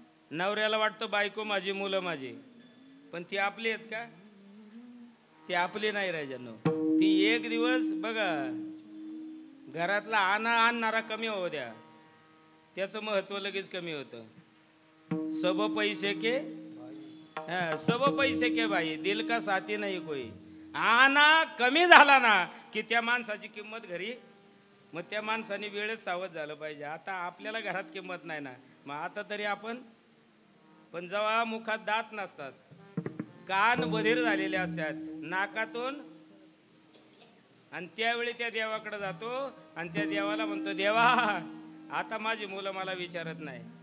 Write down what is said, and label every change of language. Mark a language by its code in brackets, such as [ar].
[mr] नवऱ्याला वाटतं बायको माझी, मुलं माझी, पण ती आपली आहेत का? ती आपली नाही राजानो. ती एक दिवस बघा घरातला आणणारा कमी होऊ द्या, त्याचं महत्व लगेच कमी होतं. [hi] सब पैसे के सब पैसे के भाई, दिल का साथी नाही कोई. [mr] आणा कमी झाला ना की त्या माणसाची किंमत घरी, मग त्या माणसाने वेळेत सावध झालं पाहिजे. आता आपल्याला घरात किंमत नाही ना, मग आता तरी आपण. पण जेव्हा मुखात दात नसतात, कान बधीर झालेले असतात नाकातून, आणि त्यावेळी त्या देवाकडे जातो आणि त्या देवाला म्हणतो, देवा आता माझी मुलं मला विचारत नाही.